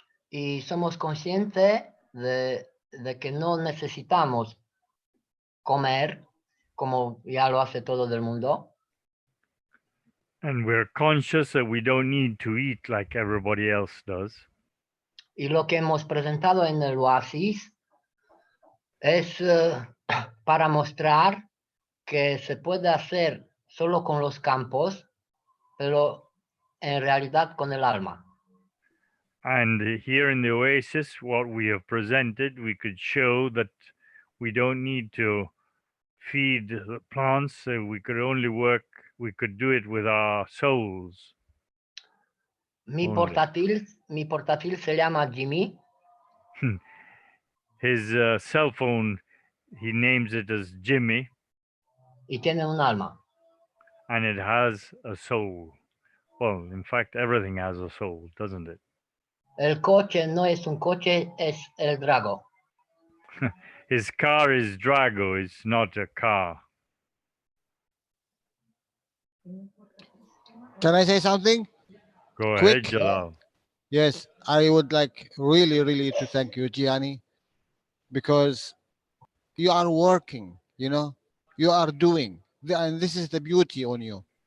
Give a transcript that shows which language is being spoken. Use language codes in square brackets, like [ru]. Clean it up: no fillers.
[es] Y somos conscientes de que no necesitamos comer como ya lo hace todo el mundo. [en] And we're conscious that we don't need to eat like everybody else does. [es] Y lo que hemos presentado en el oasis es para mostrar que se puede hacer solo con los campos, pero en realidad con el alma. [en] And here in the oasis, what we have presented, we could show that we don't need to feed the plants. We could only work, we could do it with our souls. [es] Mi [en] Only. [es] portátil se llama Jimmy. [en] His cell phone, he names it as Jimmy, [es] Y tiene un alma. [en] and it has a soul. Well, in fact, everything has a soul, doesn't it? [es] El coche no es un coche, es el drago. [en] His car is Drago, it's not a car. Can I say something? Go Quick. ahead, Jalal. Yes, I would like really to thank you, Gianni, because you are working, you are doing, and this is the beauty on you.